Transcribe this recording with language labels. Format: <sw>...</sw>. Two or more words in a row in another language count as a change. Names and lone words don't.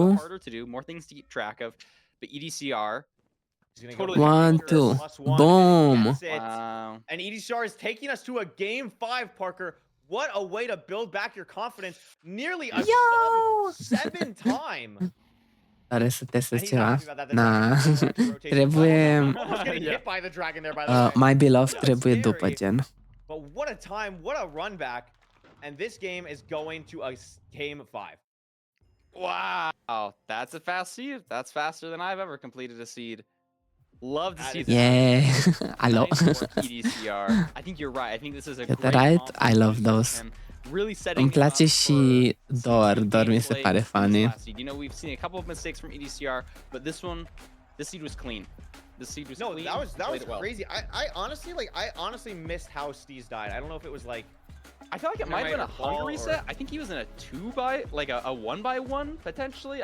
<en>2. bit harder to do, more things to keep track of. But EDCR, totally 1, 2. Boom. wow. And EDCR is taking us to a game 5, Parker. What a way to build back your confidence. Nearly a sub 7 time.</en> <ro>Pare să testez ceva. Na. Trebuie...</ro> <en>My beloved</en> <ro>trebuie după gen.</ro> <en>But what a time, what a run back. And this game is going to a game 5. Wow. That's a fast seed. That's faster than I've ever completed a seed. Love to see that. Yeah. Alo. EDCR. I think you're right. I think this is a great Right? I love those. Really setting</en> <ro>Îmi place</ro> <en>up</en> <ro>și</ro> <en>for</en> <ro>Dor mi se</ro> <en>gameplay</en> <ro>pare</ro> <en>this funny. last seed. You know, we've seen a couple of mistakes from EDCR, but this seed was clean. This seed was clean. No, that was well. crazy. I honestly missed how Steez died. I don't know if it was like I feel like it might have been a hunger reset. I think he was in a 1x1 potentially.</en>